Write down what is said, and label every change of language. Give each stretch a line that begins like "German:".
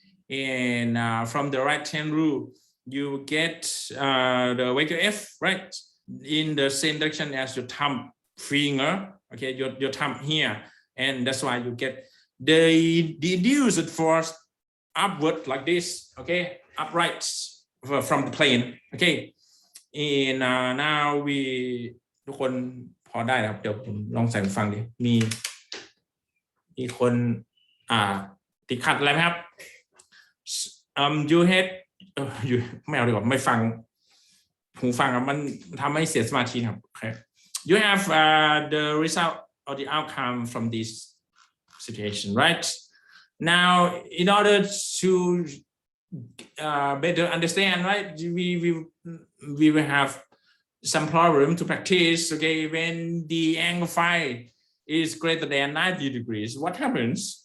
English: And from the right hand rule, you get the vector F, right, in the same direction as your thumb finger. Okay, your thumb here, and that's why you get the induced force upward like this. Okay, upright from the plane. Okay, and now we
Thai: ทุกคนพอได้ครับเดี๋ยวผมลองใส่หูฟังดิมีคนติดขัดอะไรไหมครับ
English: you had
Thai: ไม่เอาดีกว่าไม่ฟังหูฟังครับมันทำให้เสียสมาธิครับ okay.
English: You have the result or the outcome from this situation, right? Now, in order to better understand, right, we will have some problem to practice. Okay, when the angle phi is greater than 90 degrees, what happens?